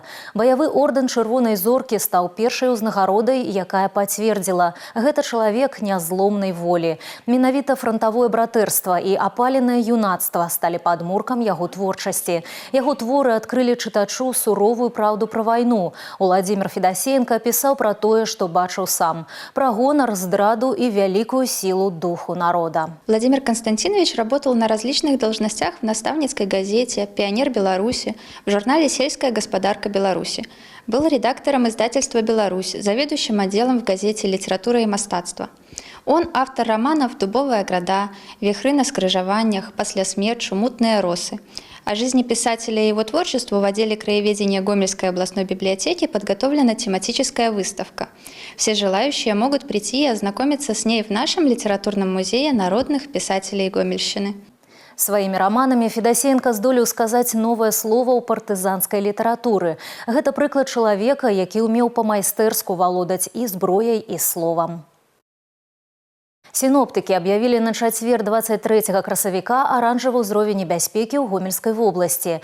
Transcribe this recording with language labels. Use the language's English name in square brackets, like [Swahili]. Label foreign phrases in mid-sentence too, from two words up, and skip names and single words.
[Belarusian] Баявы ордэн Чырвонай зоркі стаў першай узнагародай, якая пацвердзіла – гэта чалавек нязломнай волі. Менавіта франтавое братэрства і апаленае юнацтва сталі падмуркам яго творчасці. Яго творы адкрылі чытачу суровую праўду пра вайну. Уладзімір Федасеенко пісаў пра тое, што бачыў сам. Пра гонар, здраду і вялікую силу духу народа. [Russian] Владимир Константинович работал на различных должностях в наставницкой газете «Пионер Беларуси», в журнале «Сельская господарка Беларуси». Был редактором издательства «Беларусь», заведующим отделом в газете «Литература и мастацтва». Он автор романов «Дубовая града», «Вихры на скрыжаваннях», «Пасля смерчу», «Мутные росы». О жизни писателя и его творчеству в отделе краеведения Гомельской областной библиотеки подготовлена тематическая выставка. Все желающие могут прийти и ознакомиться с ней в нашем литературном музее народных писателей Гомельщины. [Belarusian] Сваімі раманамі Федасеенко здолеў сказаць новае слова ў партызанскай літаратуры. Гэта прыклад чалавека, які ўмеў па-майстэрску валодаць і зброяй, і словам. Сіноптыкі аб'явілі на чацвер 23 красавіка аранжавы ўзровень небяспекі ў Гомельскай вобласці.